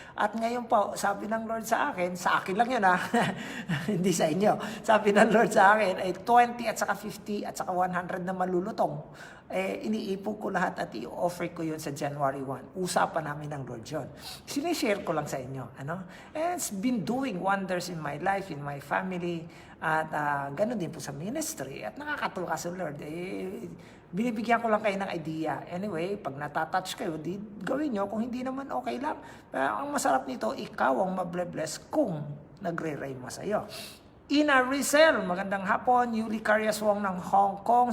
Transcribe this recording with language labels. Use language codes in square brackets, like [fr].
[tl] At ngayon po, sabi ng Lord sa akin lang yun hindi sa inyo. Sabi ng Lord sa akin ay 20 at saka 50 at saka 100 na malulutong. Iniipon ko lahat at i-offer ko yun sa January 1. Usapan namin ng Lord yun. Sinishare ko lang sa inyo. [en] And it's been doing wonders in my life, in my family. [tl] At ganun din po sa ministry. At nakakatuwa sa Lord. Binibigyan ko lang kayo ng idea. Anyway, pag natatouch kayo, gawin nyo. Kung hindi naman, okay lang. Pero ang masarap nito, ikaw ang mable-bless kung nagre-ray mo sa iyo. Ina Rizal, magandang hapon. Yuli Caryaswong ng Hong Kong.